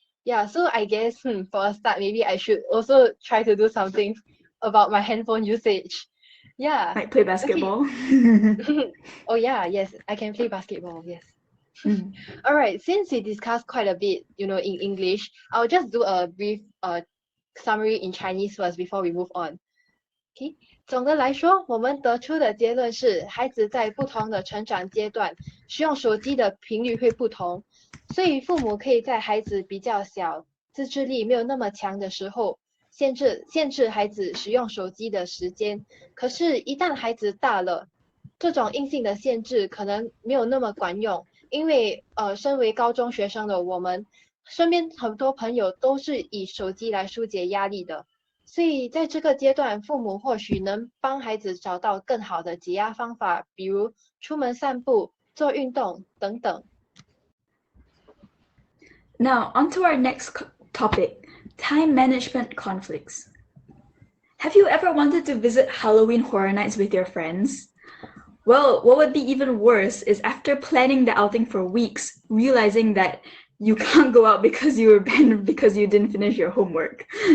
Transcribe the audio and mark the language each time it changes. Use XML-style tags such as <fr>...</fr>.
<en>Yeah, so I guess for a start, maybe I should also try to do something about my handphone usage. Yeah. Like play Okay. basketball. Oh yeah, yes, I can play basketball. Yes. Mm. All right, since we discussed quite a bit, in English, I'll just do a brief summary in Chinese first before we move on. Okay.</en> <zh>总的来说，我们得出的结论是，孩子在不同的成长阶段，使用手机的频率会不同，所以父母可以在孩子比较小、自制力没有那么强的时候，限制孩子使用手机的时间。可是，一旦孩子大了，这种硬性的限制可能没有那么管用，因为身为高中学生的我们，身边很多朋友都是以手机来疏解压力的。所以在这个阶段，父母或许能帮孩子找到更好的解压方法，比如出门散步、做运动等等。</zh> <en>Now, on to our next topic, time management conflicts. Have you ever wanted to visit Halloween Horror Nights with your friends? Well, what would be even worse is after planning the outing for weeks, realizing that you can't go out because you were banned because you didn't finish your homework.</en>